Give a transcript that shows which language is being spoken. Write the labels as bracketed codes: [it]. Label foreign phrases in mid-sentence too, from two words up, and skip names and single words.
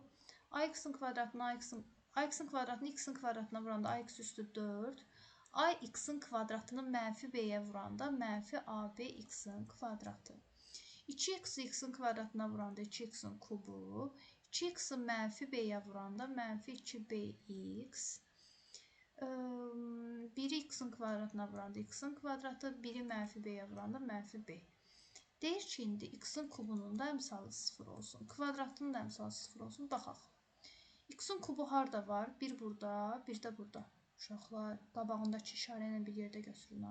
[az] Ax-in kvadratını x-in kvadratına vuranda ax üstü 4. Ax-in kvadratını mənfi b-yə vuranda mənfi ab x-in kvadratı. 2x x-in kvadratına vuranda 2x-in kubu. 2x-in mənfi b-yə vuranda mənfi 2bx. 1-i x-in kvadratına vuranda x-in kvadratı. 1-i mənfi b-yə vuranda mənfi b. Deyir ki, indi x-in kubunun da əmsalı 0 olsun. Kvadratının da əmsalı 0 olsun. Baxaq. X-in kubu harada var? Bir burada, bir də burada. Uşaqlar, qabağındakı işarə ilə bir yerdə götürün.